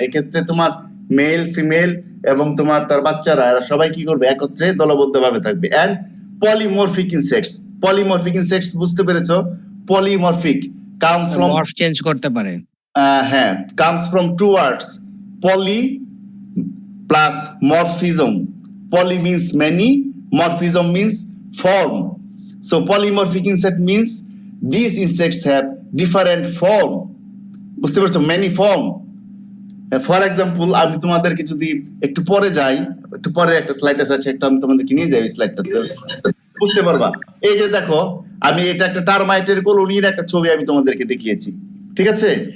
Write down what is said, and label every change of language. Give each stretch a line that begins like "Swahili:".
Bangla: এক্ষেত্রে তোমার mail, female এবং তোমার তার বাচ্চারা, এরা সবাই কি করবে, একত্রে দলবদ্ধভাবে থাকবে।
English: And polymorphic insects. Polymorphic insects বুঝতে পেরেছো? Polymorphic come from,
Bangla: morph change করতে পারে।
English: হ্যাঁ, comes from two words, poly plus morphism. Poly means many, morphism means form. So polymorphic insect means these insects have different form.
Bangla: বুঝতে পারছো?
English: many form.
Bangla: For example, আমি তোমাদেরকে যদি একটু পরে যাই, একটু পরে একটা স্লাইড আছে, একটা আমি তোমাদেরকে নিয়ে যাই, স্লাইডটাতে বুঝতে পারবা। এই যে দেখো, আমি এটা একটা টার্মাইটের কলোনির একটা ছবি আমি তোমাদেরকে দেখিয়েছি, ঠিক আছে?